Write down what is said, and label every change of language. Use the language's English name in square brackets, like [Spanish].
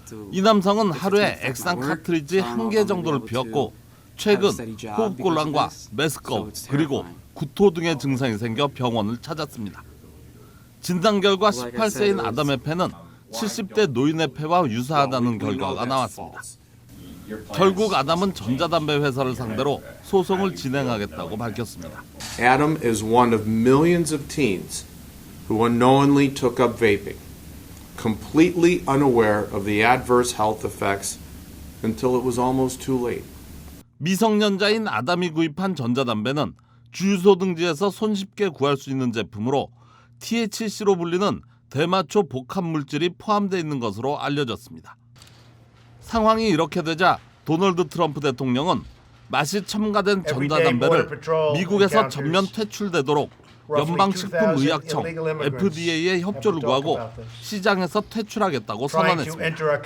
[Korean] 이 남성은 하루에 액상 카트리지 1개 정도를 피웠고 최근 호흡곤란과 메스꺼움 그리고 구토 등의 증상이 생겨 병원을 찾았습니다. 진단 결과 18세인 아담의 폐는 70대 노인의 폐와 유사하다는 결과가 나왔습니다. 결국 아담은 전자담배 회사를 상대로 소송을 진행하겠다고 밝혔습니다. [English] Adam is one of millions of teens who unknowingly took up vaping, completely unaware of the adverse health effects until it was almost too late. [Korean] 미성년자인 아담이 구입한 전자담배는 주유소 등지에서 손쉽게 구할 수 있는 제품으로 THC로 불리는 대마초 복합 물질이 포함되어 있는 것으로 알려졌습니다. 상황이 이렇게 되자 도널드 트럼프 대통령은 맛이 첨가된 전자담배를 미국에서 전면 퇴출되도록 연방식품의약청 FDA에 협조를 구하고 시장에서 퇴출하겠다고 선언했습니다.